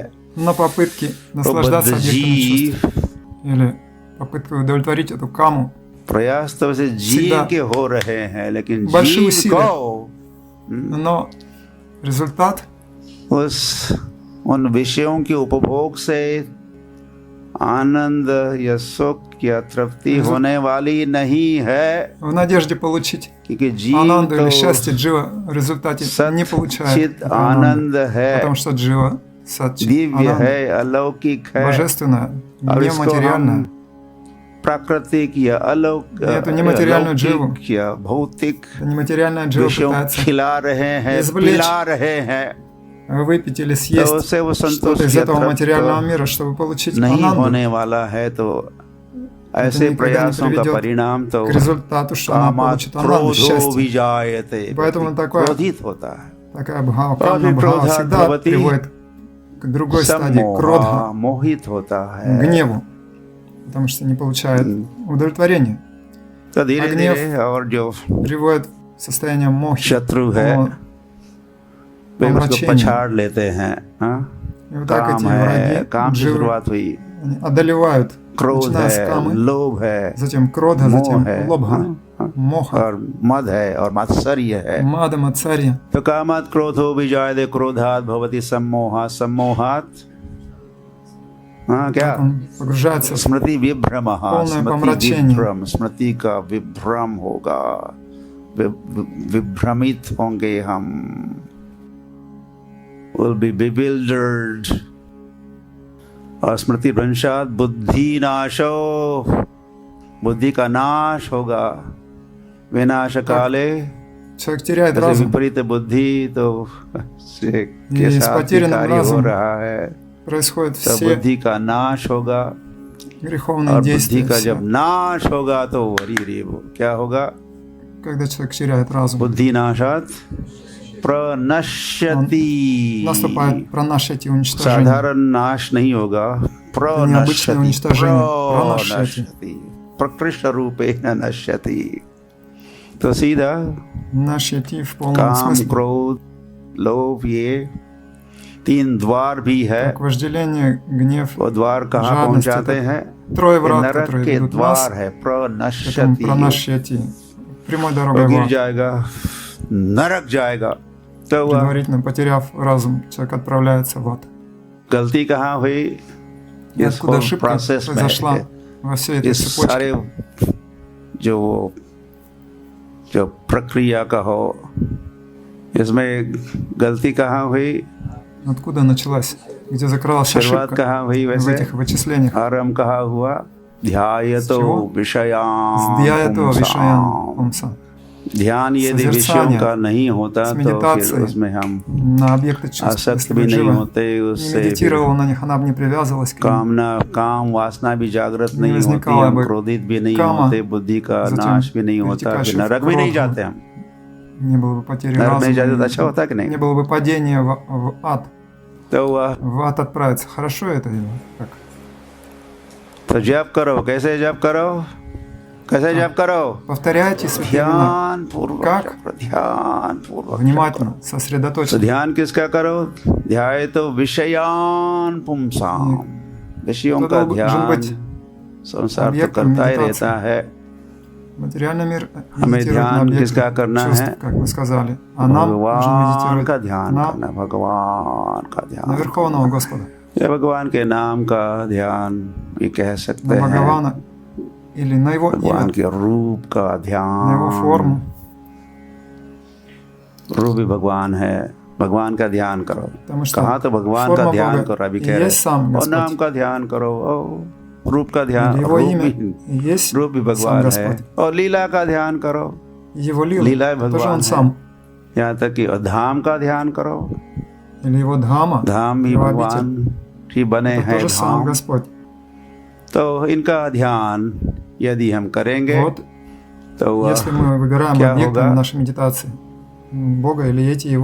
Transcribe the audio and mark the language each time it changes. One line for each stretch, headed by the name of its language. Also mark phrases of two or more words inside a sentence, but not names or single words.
Russian: На попытки
Hindi: तो
Russian: наслаждаться
Hindi: बद्ध
Russian: объектами чувств.
Hindi: जीव
Russian: Или попытка удовлетворить эту каму.
Hindi: प्रयास तो वैसे जीव
Russian: всегда
Hindi: के हो रहे हैं लेकिन
Russian: большие
Hindi: जीव
Russian: усилия.
Hindi: को
Russian: Но результат
Hindi: उस उन विषयों के उपभोग से आनंद या सुख या तृप्ति होने वाली नहीं है
Russian: в надежде получить
Hindi: क्योंकि जीव
Russian: ананду или
Hindi: तो
Russian: счастье джива в результате не получает
Hindi: सच्चित
Russian: эту ананду.
Hindi: आनंद है
Russian: Потому что джива, сатчит,
Hindi: दिव्य
Russian: ананда,
Hindi: है अलौकिक है
Russian: божественное,
Hindi: और इसको
Russian: нематериальное.
Hindi: हम प्राकृतिक या
Russian: эту нематериальную дживу,
Hindi: अलौकिक या भौतिक
Russian: это нематериальная джива
Hindi: विषयों
Russian: пытается
Hindi: खिला रहे हैं
Russian: извлечь,
Hindi: पिला रहे हैं
Russian: выпить или
Hindi: तो
Russian: съесть
Hindi: उससे वो
Russian: что-то
Hindi: संतोष
Russian: из
Hindi: या
Russian: этого
Hindi: तृप्त
Russian: материального мира, чтобы получить
Hindi: नहीं
Russian: ананду.
Hindi: होने वाला है तो ऐसे
Russian: никогда не
Hindi: प्रयासों का
Russian: приведет
Hindi: परिणाम तो
Russian: к результату, что она
Hindi: कामात्
Russian: получит ананду,
Hindi: क्रोधो
Russian: счастье.
Hindi: विजायते
Russian: Поэтому такое-
Hindi: क्रोधित होता है
Russian: Такая бхава,
Hindi: और
Russian: камна
Hindi: फिर
Russian: бхава
Hindi: क्रोधात्
Russian: всегда
Hindi: भवति
Russian: приводит к другой стадии, к
Hindi: सम्मोह
Russian: кродха,
Hindi: मोहित होता
Russian: к
Hindi: है
Russian: гневу, потому что не получает удовлетворения.
Hindi: तो धीरे
Russian: гнев
Hindi: धीरे और जो
Russian: Приводит в состояние мохи,
Hindi: शत्रु है
Russian: полного
Hindi: वे उसको
Russian: помрачения.
Hindi: पछाड़ लेते हैं हाँ?
Russian: И вот так эти
Hindi: काम है
Russian: враги,
Hindi: काम की
Russian: дживы,
Hindi: शुरुआत हुई
Russian: они одолевают,
Hindi: क्रोध
Russian: начиная с
Hindi: है
Russian: камы,
Hindi: लोभ है
Russian: затем кродха,
Hindi: मोह
Russian: затем
Hindi: है
Russian: лобха,
Hindi: हाँ?
Russian: моха,
Hindi: और मद है और मात्सर्य है
Russian: мада, мацарья.
Sanskrit: तो कामात् क्रोधो विजायते क्रोधात् भवति सम्मोहात् सम्मोहात्
Hindi: हाँ क्या
Russian: Так он погружается в
Hindi: स्मृति विभ्रम
Russian: полное
Hindi: स्मृति
Russian: помрачение.
Hindi: विभ्रम स्मृति का विभ्रम होगा विभ्रमित होंगे हम
English: will be bewildered
Hindi: और
Sanskrit: स्मृति भ्रंशात् बुद्धि नाशो
Hindi: बुद्धि का नाश होगा विनाश काले
Russian: Человек теряет
Hindi: जैसे
Russian: разум,
Hindi: विपरीत बुद्धि तो से के
Russian: И с
Hindi: साथ ही
Russian: потерянным
Hindi: कार्य हो
Russian: разумом
Hindi: रहा है
Russian: происходят
Hindi: तो
Russian: все
Hindi: बुद्धि का नाश होगा
Russian: греховные
Hindi: और बुद्धि
Russian: действия.
Hindi: का
Russian: все.
Hindi: जब नाश होगा तो वरी रे वो क्या होगा
Russian: Когда человек теряет разум,
Sanskrit: बुद्धि नाशात प्रनश्यति
Russian: наступает пранашати, уничтожение.
Hindi: साधारण नाश नहीं होगा
Russian: необычное
Hindi: प्रनश्यति
Russian: уничтожение. Пранашयति.
Sanskrit: प्रनश्यति प्रकृष्ट रूपे न नश्यति
Hindi: तो सीधा
Russian: Нашати в полном
Hindi: काम
Russian: смысле.
Hindi: क्रोध लोभ ये तीन द्वार भी है
Russian: Как вожделение, гнев,
Hindi: वो द्वार कहाँ
Russian: жадность,
Hindi: पहुंचाते
Russian: это
Hindi: हैं
Russian: трое
Hindi: ये
Russian: врат,
Hindi: नरक
Russian: которые
Hindi: के
Russian: ведут
Hindi: द्वार
Russian: нас
Hindi: है
Russian: к этому
Hindi: प्रनश्यति
Russian: пранашьяти, прямой дорогой
Hindi: वो
Russian: в
Hindi: गिर
Russian: ад.
Hindi: जाएगा नरक जाएगा तो वह
Russian: Предварительно потеряв разум, человек отправляется в ад.
Hindi: गलती कहाँ हुई
Russian: И
Hindi: इस
Russian: откуда
Hindi: whole
Russian: ошибка
Hindi: process
Russian: произошла
Hindi: में
Russian: во всей этой
Hindi: इस
Russian: цепочке.
Hindi: सारे जो प्रक्रिया का हो इसमें गलती कहाँ हुई
Russian: Откуда началась? Где закралась
Hindi: शुरुआत
Russian: ошибка
Hindi: कहाँ हुई
Russian: в
Hindi: वैसे
Russian: этих вычислениях?
Hindi: आरंभ कहाँ हुआ ध्यायतो
Russian: чего?
Hindi: विषयाम
Russian: Сдьяето
Hindi: पुंसाम।
Sanskrit: विषयान् पुंसः.
Hindi: ध्यान यदि विषयों का नहीं होता तो फिर
Russian: медитацией
Hindi: उसमें हम
Russian: на объекты чувств.
Hindi: आसक्त
Russian: Если
Hindi: भी
Russian: бы
Hindi: नहीं
Russian: Джива
Hindi: होते,
Russian: не
Hindi: उससे
Russian: медитировала на них, она бы не привязывалась к ним.
Hindi: काम वासना भी जागृत
Russian: Не
Hindi: नहीं होती,
Russian: возникала
Hindi: हम
Russian: бы
Hindi: क्रोधित भी नहीं
Russian: кама,
Hindi: होते, बुद्धि का
Russian: затем
Hindi: नाश भी नहीं होता, फिर
Russian: перетекающая в
Hindi: नरक भी नहीं
Russian: кровь,
Hindi: जाते हम।
Russian: не было бы потери
Hindi: नरक नहीं जाते तो
Russian: разума,
Hindi: अच्छा होता कि नहीं?
Russian: не было бы падения в ад.
Hindi: तो वह
Russian: В ад отправиться. Хорошо это или как?
Hindi: तो जप करो, कैसे जप करो, कैसे जप करो?
Russian: Повторяйте святые имена.
Hindi: ध्यान पूर्वक
Russian: Как?
Hindi: जप करो, ध्यान पूर्वक जप
Russian: Внимательно,
Hindi: करो। तो
Russian: сосредоточенно.
Hindi: ध्यान किसका करो?
Sanskrit: ध्याय तो विषयान पुंसाम, विषयों
Hindi: तो का
Russian: должен
Hindi: ध्यान
Russian: быть
Hindi: संसार तो
Russian: объектом
Hindi: करता ही
Russian: медитации.
Hindi: रहता है।
Russian: Материальный мир
Hindi: हमें
Russian: медитирует на
Hindi: ध्यान
Russian: объекты
Hindi: किसका करना
Russian: чувств,
Hindi: है?
Russian: как мы сказали. А нам нужно
Hindi: भगवान का
Russian: медитировать
Hindi: ध्यान
Russian: на
Hindi: करना, भगवान का ध्यान,
Russian: Верховного Господа,
Hindi: या भगवान के नाम का ध्यान भी कह सकते
Russian: на
Hindi: हैं,
Russian: Бхагавана или на Его
Hindi: भगवान
Russian: имя,
Hindi: के रूप का
Russian: на Его
Hindi: ध्यान।
Russian: форму.
Hindi: रूप भी भगवान है, भगवान का ध्यान करो।
Russian: Потому что
Hindi: कहाँ तो भगवान का
Russian: форма
Hindi: ध्यान
Russian: Бога
Hindi: करो, अभी
Russian: и
Hindi: कह रहे
Russian: есть сам
Hindi: और नाम
Russian: Господь.
Hindi: का ध्यान करो, और रूप का ध्यान,
Russian: Или Его
Hindi: रूप
Russian: имя
Hindi: भी,
Russian: и есть
Hindi: रूप भी
Russian: сам
Hindi: भगवान है,
Russian: Господь.
Hindi: और लीला का ध्यान करो,
Russian: Его лила,
Hindi: लीला
Russian: тоже
Hindi: भगवान
Russian: Он
Hindi: है।
Russian: сам.
Hindi: यहाँ तक कि धाम का ध्यान करो,
Russian: Или Его Дхама,
Hindi: धाम भी
Russian: Его
Hindi: भगवान
Russian: обитель.
Hindi: ही बने
Russian: Это
Hindi: हैं
Russian: тоже сам
Hindi: धाम।
Russian: Господь.
Hindi: तो इनका ध्यान यदि हम करेंगे
Russian: Вот,
Hindi: तो वह
Russian: если мы выбираем
Hindi: क्या
Russian: объектом
Hindi: होगा?
Russian: нашей медитации Бога или эти Его,